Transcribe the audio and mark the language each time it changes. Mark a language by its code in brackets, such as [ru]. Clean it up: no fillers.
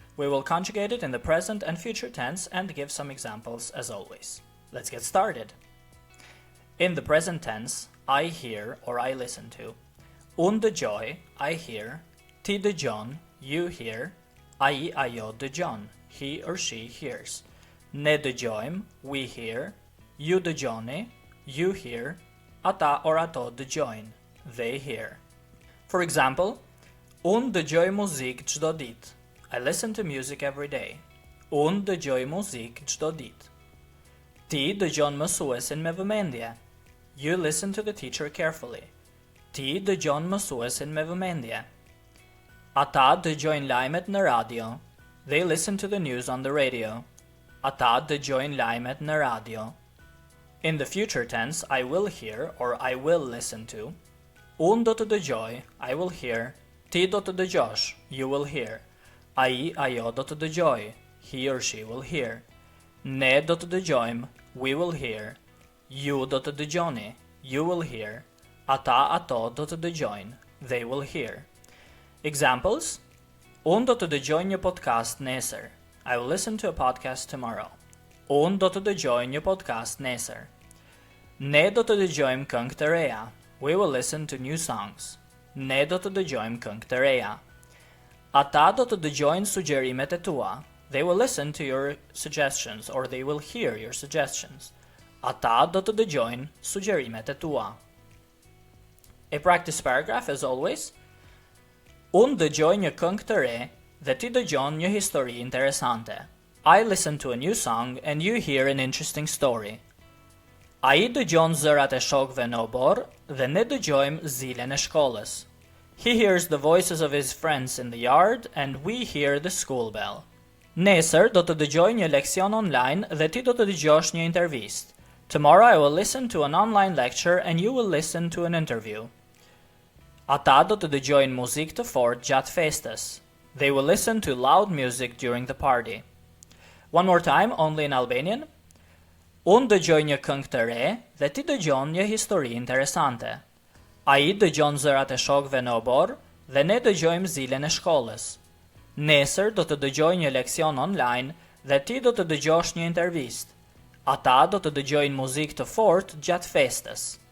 [en] We will conjugate it in the present and future tense and give some examples as always. Let's get started. In the present tense, I hear or I listen to. [sq] Unë dëgjoj, [en] I hear. [sq] Ti dëgjon, [en] you hear. [sq] Ai, ajo dëgjon, [en] he or she hears. [sq] Ne dëgjojmë, [en] we hear. [sq] Ju dëgjoni, [en] you hear. [sq] Ata or ato dëgjojnë, [en] they hear. For example, [sq] unë dëgjoj muzikë çdo ditë. [en] I listen to music every day. [sq] Unë dëgjoj muzikë çdo ditë. Ti dëgjon mësuesin me vëmendje. [en] You listen to the teacher carefully. [sq] Ti dëgjon mësuesin me vëmendje. Ata dëgjojnë lajmet në radio. [en] They listen to the news on the radio. [sq] Ata dëgjojnë lajmet në radio. [en] In the future tense, I will hear or I will listen to. [sq] Unë do të dëgjoj, [en] I will hear. [sq] Ti do të dëgjosh, [en] you will hear. [sq] Ai, ajo do të dëgjoj, [en] he or she will hear. [sq] Ne do të dëgjojmë, [en] we will hear. [sq] Ju do të dëgjoni, [en] you will hear. [sq] Ata, ato do të dëgjojnë, [en] they will hear. Examples: [sq] Unë do të dëgjoj një podcast nesër. [en] I will listen to a podcast tomorrow. [sq] Unë do të dëgjoj një podcast nesër. Ne do të dëgjojmë këngë të reja. [en] We will listen to new songs. [sq] Ne do të dëgjojmë këngë të reja. Ata do të dëgjojnë sugjerimet e tua. [en] They will listen to your suggestions or they will hear your suggestions. [sq] Ata do të dëgjojnë sugjerimet e tua. [en] A practice paragraph as always. [sq] Unë dëgjoj një këngë të re dhe ti dëgjon një histori interesante. [en] I listen to a new song and you hear an interesting story. [sq] Ai dëgjon zërat e shokëve në obor dhe ne dëgjojmë zilen e shkollës. [en] He hears the voices of his friends in the yard and we hear the school bell. [sq] Nesër do të dëgjoj një leksion online dhe ti do të dëgjosh një intervistë. [en] Tomorrow I will listen to an online lecture and you will listen to an interview. [sq] Ata do të dëgjojnë muzikë të fortë gjatë festës. [en] They will listen to loud music during the party. One more time, only in Albanian. [sq] Unë dëgjoj një këngë të re dhe ti dëgjon një histori interesante. Ai dëgjon zërat e shokëve në obor dhe ne dëgjojmë zilen e shkollës. Nesër do të dëgjoj një leksion online dhe ti do të dëgjosh një intervistë. Ata do të dëgjojnë muzikë të fortë gjatë festës.